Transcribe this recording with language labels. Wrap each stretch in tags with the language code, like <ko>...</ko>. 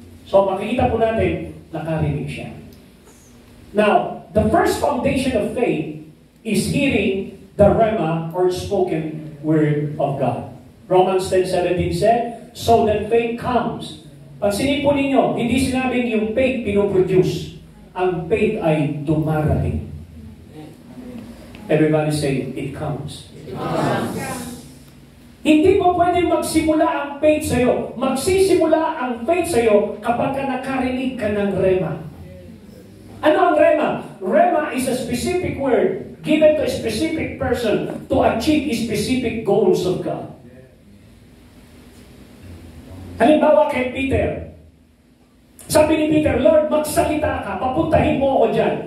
<tl>So makikita po natin, nakarinig siya.</tl> <en>Now, the first foundation of faith is hearing the Rema or spoken Word of God. Romans 10:17 said, so that faith comes.</en> <tl>Pansinin po ninyo, hindi sinabing yung faith pinoproduce. Ang faith ay dumarating.</tl> <en>Everybody say, it comes. It comes.</en> <tl>Hindi mo pwede magsimula ang faith sa'yo. Magsisimula ang faith sa'yo kapag ka nakarinig ka ng rema. Ano ang rema?</tl> <en>Rema is a specific word given to a specific person to achieve specific goals of God.</en> <tl>Halimbawa kay Peter. Sabi ni Peter, Lord, magsalita ka, papuntahin mo ako dyan.</tl>